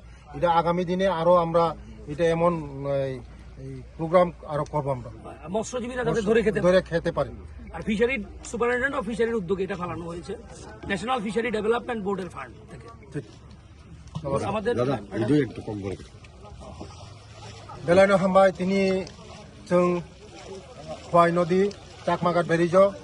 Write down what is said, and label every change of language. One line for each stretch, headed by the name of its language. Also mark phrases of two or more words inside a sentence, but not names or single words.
Bangla: এটা আগামী দিনে আরো আমরা এটা এমন এই প্রোগ্রাম আরো করবো আমরা মৎস্যজীবীরা যাতে ধরে খেতে পারি। আর
English: fishery superintendent of fishery
Bangla: উদ্যোগে এটা ফেলানো হয়েছে ন্যাশনাল ফিশারি ডেভেলপমেন্ট বোর্ডের ফান্ড থেকে। ঠিক আমাদের
Kok Borok: बेलायनो हामबाय दिनै जों हवाइ नदी चाकमाघाट ब्रिजाव